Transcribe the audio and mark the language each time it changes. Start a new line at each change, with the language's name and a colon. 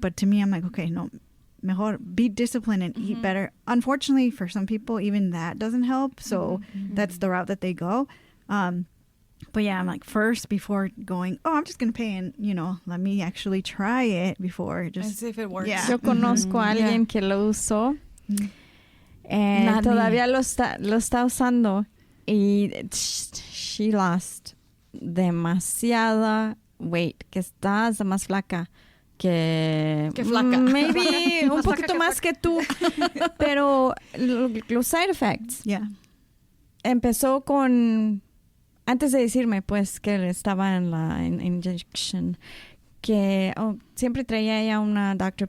English: But to me, I'm like, okay, no, mejor be disciplined and eat better. Unfortunately, for some people, even that doesn't help. So that's the route that they go. But yeah, I'm like, first, before going, oh, I'm just going to pay and, you know, let me actually try it before. Just and see if it works. Yeah.
Spanish: Yo conozco a alguien que lo usó. Todavía lo está usando.
English: Y she lost
Spanish: demasiada
English: weight.
Spanish: Que está más flaca. Que flaca.
English: Maybe
Spanish: un poquito más que tú. Pero los
English: side effects. Yeah.
Spanish: Empezó con... Antes de decirme, pues, que estaba en la injection, que siempre traía ella una Dr.